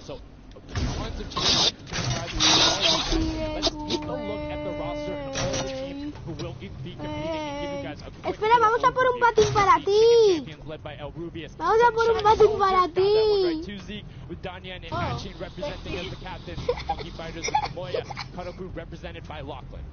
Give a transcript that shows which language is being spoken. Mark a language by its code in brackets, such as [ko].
[en] So tons of changes. Let's take a look at the roster of all the teams who will be competing and give you guys a quick [es] Espera, vamos a por un patín para ti. Vamos a por un patín para ti. [en] With Danyan and Machine representing as the captain, Monkey Fighters with Moya, Cuddle Crew represented by Lachlan.